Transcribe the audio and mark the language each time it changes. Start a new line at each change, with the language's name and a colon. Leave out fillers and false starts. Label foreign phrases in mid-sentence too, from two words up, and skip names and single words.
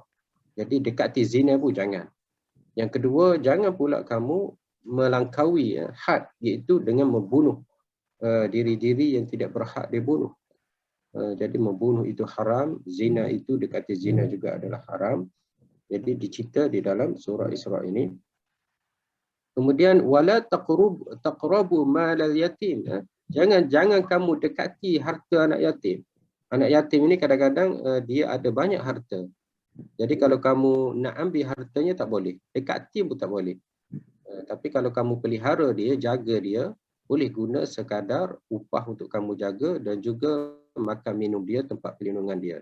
Malay: Jadi dekati zina pun jangan. Yang kedua, jangan pula kamu melangkaui had, iaitu dengan membunuh diri-diri yang tidak berhak dibunuh. Jadi membunuh itu haram, zina itu dekati zina juga adalah haram. Jadi dicerita di dalam surah Isra ini.
Arabic: Kemudian ولا تقربوا مال اليتيم.
Malay: Jangan kamu dekati harta anak yatim. Anak yatim ini kadang-kadang dia ada banyak harta. Jadi kalau kamu nak ambil hartanya tak boleh. Dekati pun tak boleh. Tapi kalau kamu pelihara dia, jaga dia, boleh guna sekadar upah untuk kamu jaga dan juga makan minum dia, tempat perlindungan dia.